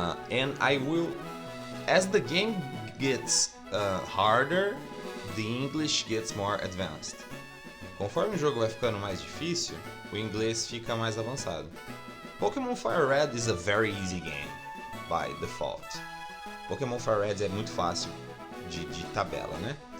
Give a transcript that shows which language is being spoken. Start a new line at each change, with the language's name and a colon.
English: And I will, as the game gets harder, the English gets more advanced.
Portuguese: Conforme o jogo vai ficando mais difícil, o inglês fica mais avançado.
English: Pokémon Fire Red is a very easy game, by default.
Portuguese: Pokémon Fire Red é muito fácil de tabela, né?